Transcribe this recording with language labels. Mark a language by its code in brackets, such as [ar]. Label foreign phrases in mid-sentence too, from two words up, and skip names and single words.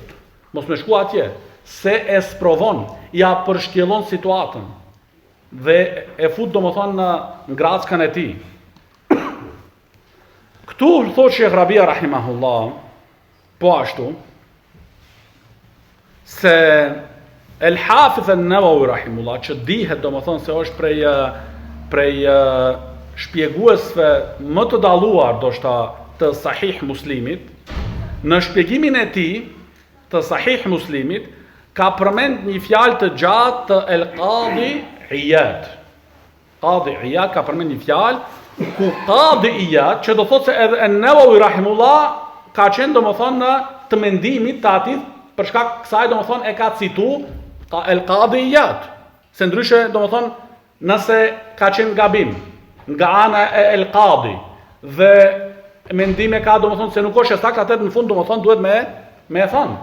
[sq] Mos më shku atje, se e sprovon, ja përshkjellon situatën dhe e fut domethënë në ngrackën e tij. Këtu thotë Sheikh Rabia rahimahullah, po ashtu, se El-Hafiz an-Nawawi rahimullah, që dihet domethënë se është prej shpjeguesve më të dalluar ndoshta të Sahih Muslimit, në shpjegimin e tij të Sahih Muslimit ka përmend një fjalë të gjatë të El-Qadi Iyad. Qadi Iyad ka përmend një fjalë ku Qadi Iyad, që do thotë se edhe an-Nawawi rahimullah ka qenë domethënë në të mendimit të atij, për shkak kësaj domethënë e ka citu El-Qadi Iyad. Se ndryshe domethënë nëse ka qenë gabim nga ana e El-Qadi dhe mendime ka domethënë se nuk është e saktë, atë në fund domethënë duhet me e thënë.